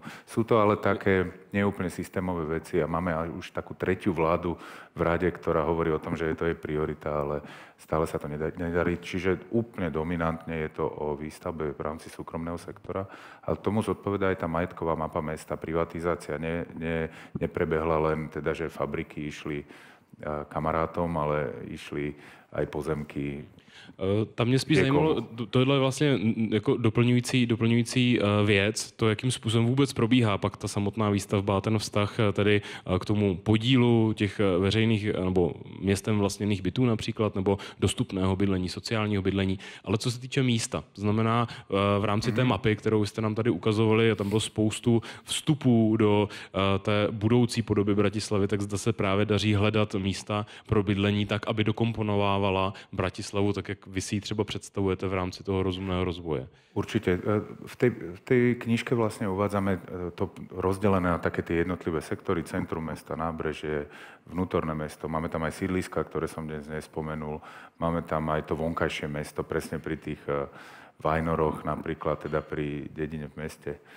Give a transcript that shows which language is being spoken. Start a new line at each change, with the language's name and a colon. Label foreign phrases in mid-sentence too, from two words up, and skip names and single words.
Slovak: Sú to ale také neúplne systémové veci a máme už takú tretiu vládu v rade, ktorá hovorí o tom, že to je priorita, ale stále sa to nedarí. Čiže úplne dominantne je to o výstavbe v rámci súkromného sektora. Ale tomu zodpovedá aj tá majetková mapa mesta. Privatizácia neprebehla len teda, že fabriky išli kamarátom, ale išli aj pozemky.
Czech: Tam mě spíš zajímalo, tohle je vlastně jako doplňující věc, to, jakým způsobem vůbec probíhá pak ta samotná výstavba, ten vztah tedy k tomu podílu těch veřejných nebo městem vlastněných bytů například, nebo dostupného bydlení, sociálního bydlení, ale co se týče místa, to znamená v rámci té mapy, kterou jste nám tady ukazovali, a tam bylo spoustu vstupů do té budoucí podoby Bratislavy, tak zda se právě daří hledat místa pro bydlení tak, aby dokomponovávala Bratislavu tak, jak vy si ji třeba představujete v rámci toho rozumného rozvoje?
Slovak: Určite. V tej knižke vlastne uvádzame to rozdelené na také tie jednotlivé sektory, centrum mesta, nábrežie, vnútorné mesto. Máme tam aj sídliska, ktoré som dnes nespomenul. Máme tam aj to vonkajšie mesto, presne pri tých Vajnoroch, napríklad teda pri dedine v meste.